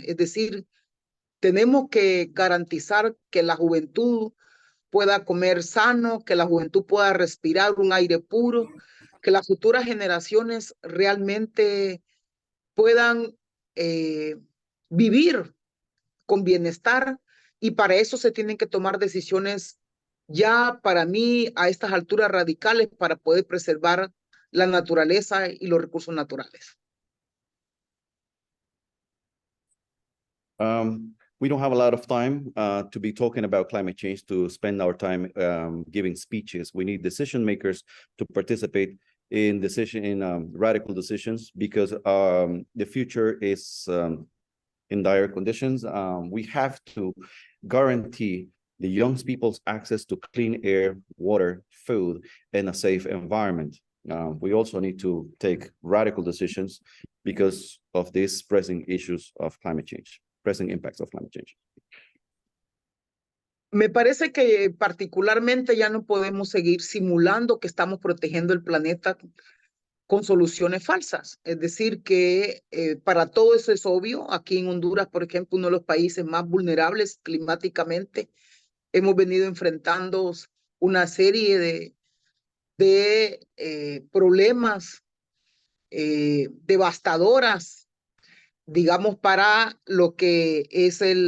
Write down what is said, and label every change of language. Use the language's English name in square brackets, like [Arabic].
[Spanish] Es decir, tenemos que garantizar que la juventud pueda comer sano, que la juventud pueda respirar un aire puro, que las futuras generaciones realmente puedan vivir con bienestar, y para eso se tienen que tomar decisiones ya para mí a estas alturas radicales para poder preservar la naturaleza y los recursos naturales. [English] We don't have a lot of time to be talking about climate change, to spend our time giving speeches. We need decision makers to participate in radical decisions, because the future is in dire conditions. We have to guarantee the young people's access to clean air, water, food, and a safe environment. We also need to take radical decisions because of these pressing issues of climate change. Present impacts of climate change. [Spanish] Me parece que particularmente ya no podemos seguir simulando que estamos protegiendo el planeta con soluciones falsas. Es decir, que para todo eso es obvio. Aquí en Honduras, por ejemplo, uno de los países más vulnerables climáticamente, hemos venido enfrentando una serie de problemas devastadoras, digamos, para lo que es